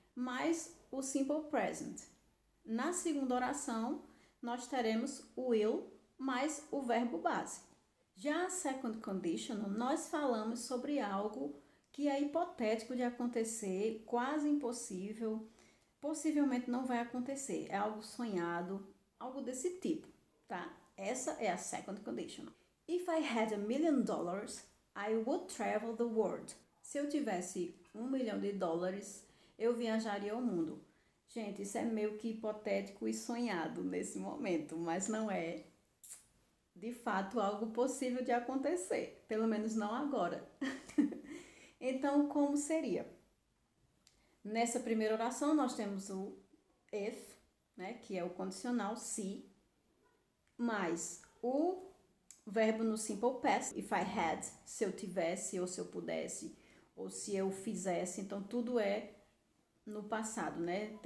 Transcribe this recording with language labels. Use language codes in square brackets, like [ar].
[pt] Mais o simple present. Na segunda oração, nós teremos o will mais o verbo base. Já a second conditional, nós falamos sobre algo que é hipotético de acontecer, quase impossível, possivelmente não vai acontecer, é algo sonhado, algo desse tipo, tá? Essa é a second conditional. [en] If I had $1 million, I would travel the world. [pt] Se eu tivesse $1 milhão, eu viajaria ao mundo. Gente, isso é meio que hipotético e sonhado nesse momento, mas não é, de fato, algo possível de acontecer, pelo menos não agora. Então, como seria? Nessa primeira oração, nós temos o if, né, que é o condicional se, mais o verbo no simple past, [en] if I had, [pt] se eu tivesse, ou se eu pudesse, ou se eu fizesse, então tudo é no passado, né?